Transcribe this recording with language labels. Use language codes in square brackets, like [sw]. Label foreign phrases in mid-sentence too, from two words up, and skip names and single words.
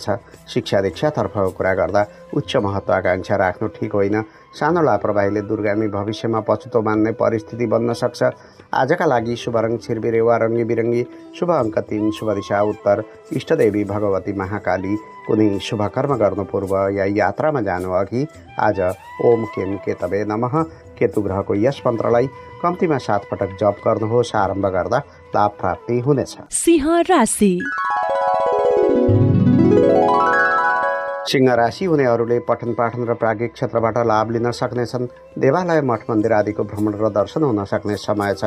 [ne] शिक्षा दीक्षातर्फको कुरा गर्दा उच्च महत्त्वाकांक्षा राख्नु ठिक होइन। सानो लापरवाहीले दूरगामी भविष्यमा पछुतो मान्ने परिस्थिति बन्न सक्छ। आजका लागि शुभ रङ छिरबिरे वा रङ्गी बिरङ्गी, शुभ अङ्क 3, शुभ दिशा उत्तर, इष्टदेवी भगवती महाकाली। कुनै शुभ कर्म गर्नु पूर्व या यात्रामा जानु अघि आज [sa] ओम केम केतवे नमः [ne] केतु ग्रहको यस मन्त्रलाई कम्तीमा 7 पटक जप गर्नुहोस्। आरम्भ गर्दा लाभ प्राप्ति हुनेछ। सिंह राशि। सिंह राशि हुनेहरूले पठन पाठन र प्राज्ञिक क्षेत्रबाट लाभ लिन सक्नेछन्। देवालय मठ मन्दिर आदिको भ्रमण र दर्शन हुन सक्ने समय छ।